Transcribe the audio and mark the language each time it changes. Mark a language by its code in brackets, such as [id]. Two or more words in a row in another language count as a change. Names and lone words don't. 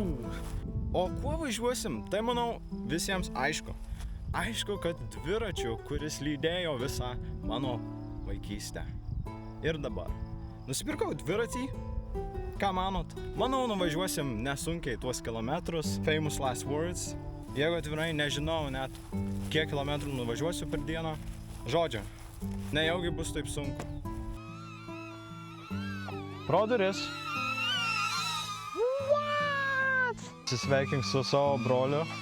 [lt] O kuo važiuosim? Tai manau visiems aišku. Aišku, kad dviračiu, kuris lydėjo visą mano vaikystę. Ir dabar. Nusipirkau dviratį. Ką manot? Manau, nuvažiuosim nesunkiai tuos kilometrus. [en] Famous last words. [lt] Jeigu atvirai nežinau net, kiek kilometrų nuvažiuosiu per dieną. Žodžiu, nejaugi bus taip sunku. Pro duris. Pasisveikink su savo broliu.